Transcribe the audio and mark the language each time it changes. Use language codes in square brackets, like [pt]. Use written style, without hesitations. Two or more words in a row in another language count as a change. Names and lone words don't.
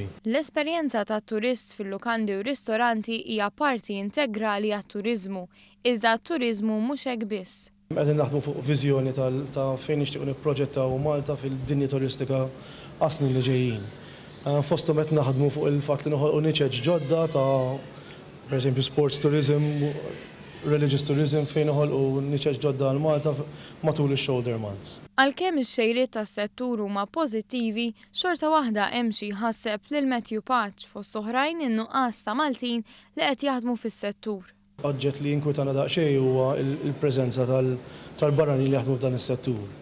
[mt] L-esperjenza tat-turist fil-lukandi u ristoranti hija parti integrali għat-turiżmu, iżda t-turiżmu mhux hekk biss. Qegħdin naħdmu fuq viżjoni ta' fejn nixtiequ nipproġettaw Malta fil-dinja turistika għas-snin li ġejjin. Fosthom qed naħdmu fuq il-fatt li noħolqu niċeġ ġodda ta' pereżempju [en] sports tourism, religious tourism [mt] fejn noħolqu niċeġ ġodda għal Malta matul ix- [en] shoulder months. [mt] Għalkemm ix-xejriet tas-settur huma pożittivi, xorta waħda hemm xi jħasseb lil Matthew Paċ fost oħrajn in-nuqqas ta' Maltin li qed jaħdmu fis-settur. Oġġett li jinkwitana daqsxejn huwa l-preżenza tal-barranin li jaħdmu f'dan is-settur.